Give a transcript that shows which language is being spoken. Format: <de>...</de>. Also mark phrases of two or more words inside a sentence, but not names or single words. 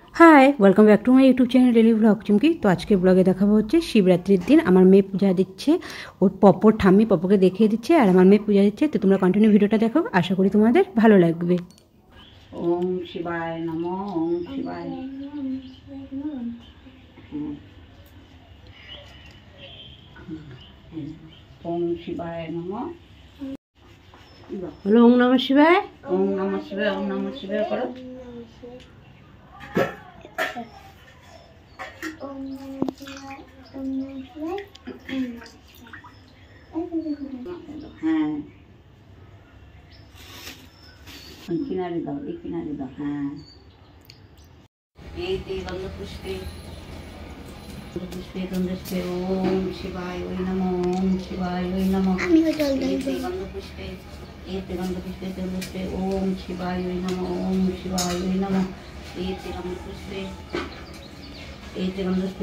<en>Hi welcome back to my YouTube channel daily vlog Chumki.</en> <bn>তো আজ কে ব্লগে দেখাবো হচ্ছে শিবরাত্রির দিন আমার মেয়ে পূজা দিচ্ছে, ওর পাপ্পোর ঠাম্মি পাপ্পোকে দেখিয়ে দিচ্ছে আর আমার মেয়ে পূজা দিচ্ছে। তো তোমরা কন্টিনিউ ভিডিওটা দেখো, আশা করি তোমাদের ভালো লাগবে।</bn> <sa>ओम शिवाय नमो। ओम शिवाय ओम शिवाय नमो। बोलो ओम नमः शिवाय। ओम नमः शिवाय। ओम नमः शिवाय करो।</sa> <bn>হ্যাঁ কিনারে দাও, এ কিনারে দাও।</bn> <sa>हाँ ये गंध पुष्पे पुष्पे गंधपुष्पे। ओम शिवाय वै नमो। ओम शिवाय वै नमो। गंध पुष्पे ये गंध पुष्पे गंधपुष्पे। ओम शिवाय वै नमो। ओम शिवाय वै नमो। ये गंध पुष्पे ये गंध पुष्पे।</sa>